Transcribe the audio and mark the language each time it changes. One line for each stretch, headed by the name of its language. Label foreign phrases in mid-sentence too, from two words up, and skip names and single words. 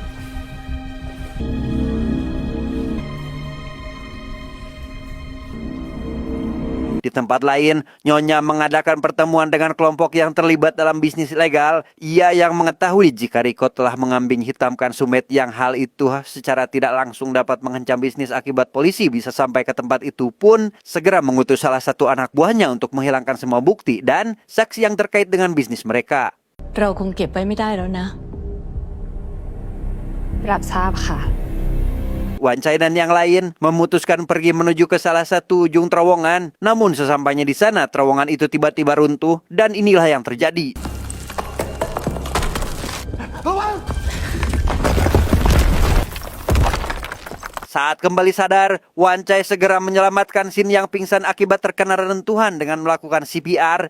Indonesian: Di tempat lain, Nyonya mengadakan pertemuan dengan kelompok yang terlibat dalam bisnis ilegal. Ia yang mengetahui jika Riko telah mengambing hitamkan Sumet yang hal itu secara tidak langsung dapat mengancam bisnis akibat polisi bisa sampai ke tempat itu pun segera mengutus salah satu anak buahnya untuk menghilangkan semua bukti dan saksi yang terkait dengan bisnis mereka.
Thai: เราคงเก็บไว้ไม่ได้แล้วนะ รับทราบค่ะ
Indonesian: Wancai dan yang lain memutuskan pergi menuju ke salah satu ujung terowongan. Namun sesampainya di sana, terowongan itu tiba-tiba runtuh dan inilah yang terjadi. Saat kembali sadar, Wancai segera menyelamatkan Sin yang pingsan akibat terkena reruntuhan dengan melakukan CPR.